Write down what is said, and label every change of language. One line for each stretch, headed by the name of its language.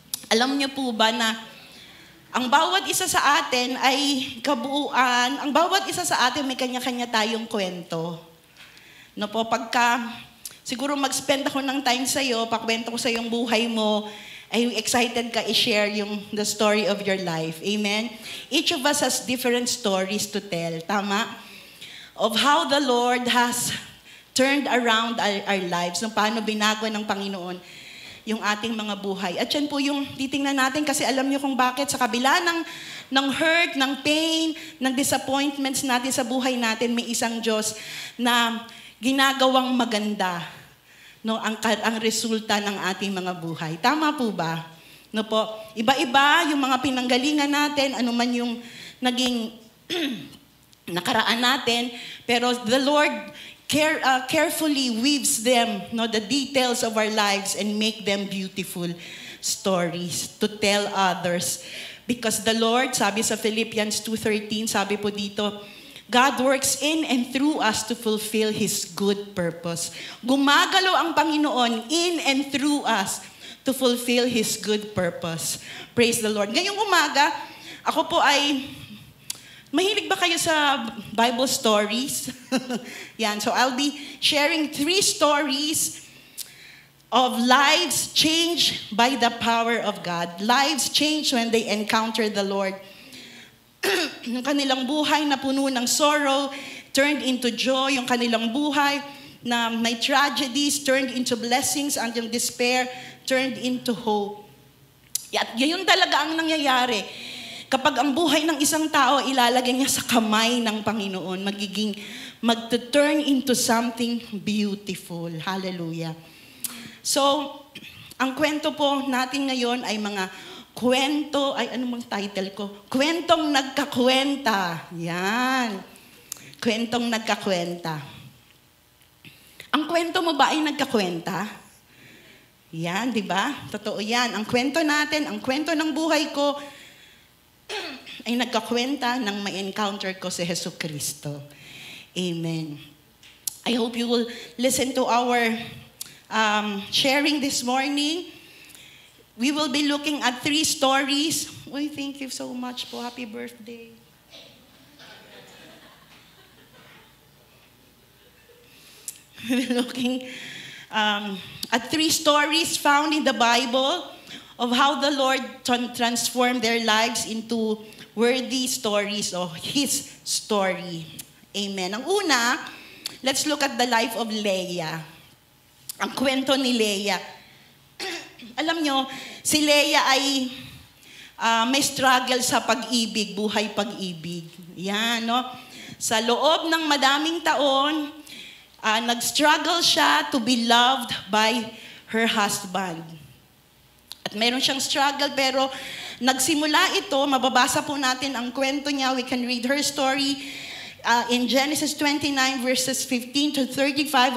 Filipino: Alam niyo po ba na ang bawat isa sa atin ay kabuuan, ang bawat isa sa atin may kanya-kanya tayong kwento. No po, pagka siguro mag-spend ako ng time sa'yo, pakwento ko sa yung buhay mo, ay excited ka i-share
English: the story of your life. Amen? Each of us has different stories to tell.
Filipino: Tama?
English: Of how the Lord has turned around our lives.
Filipino: Nung paano binago ng Panginoon yung ating mga buhay. At yan po yung titingnan natin kasi alam niyo kung bakit sa kabila ng hurt, ng pain, ng disappointments natin sa buhay natin, may isang Diyos na ginagawang maganda. No, ang resulta ng ating mga buhay. Tama po ba? No po, iba-iba yung mga pinanggalingan natin, ano man yung naging nakaraan natin,
English: pero the Lord carefully weaves them, no, the details of our lives and make them beautiful stories to tell others. Because the Lord,
Filipino: sabi sa Philippians 2:13, sabi po dito,
English: God works in and through us to fulfill His good purpose.
Filipino: Gumagalaw ang Panginoon
English: in and through us to fulfill His good purpose. Praise the Lord.
Filipino: Ngayong umaga, ako po ay, mahilig ba kayo sa Bible stories?
English: Yan, so I'll be sharing 3 stories of lives changed by the power of God. Lives changed when they encounter the Lord.
Filipino: Yung kanilang buhay na puno ng
English: sorrow turned into joy.
Filipino: Yung kanilang buhay na may
English: tragedies turned into blessings, and yung despair turned into hope.
Filipino: At yun talaga ang nangyayari. Kapag ang buhay ng isang tao ilalagay niya sa kamay ng Panginoon, mag-turn into something beautiful. Hallelujah. So, ang kwento po natin ngayon ay mga kwento, ay ano mang title ko? Kwentong nagkakwenta. Yan. Kwentong nagkakwenta. Ang kwento mo ba ay nagkakwenta? Yan, di ba? Totoo yan. Ang kwento natin, ang kwento ng buhay ko, ay nagkakwenta ng may encounter ko si Jesucristo. Amen.
English: I hope you will listen to our sharing this morning. We will be looking at 3 stories. Uy, thank you so much po. Happy birthday. We'll be looking at 3 stories found in the Bible of how the Lord transformed their lives into worthy stories of His story. Amen.
Filipino: Ang una,
English: let's look at the life of Leah.
Filipino: Ang kwento ni Leah. Alam nyo, si Leah ay may struggle sa pag-ibig, buhay pag-ibig. Yan, no?
English: Sa loob ng madaming taon, nag-struggle siya to be loved by her husband.
Filipino: At meron siyang struggle, pero nagsimula ito, mababasa po natin ang kwento niya.
English: We can read her story in Genesis 29 verses 15 to 35.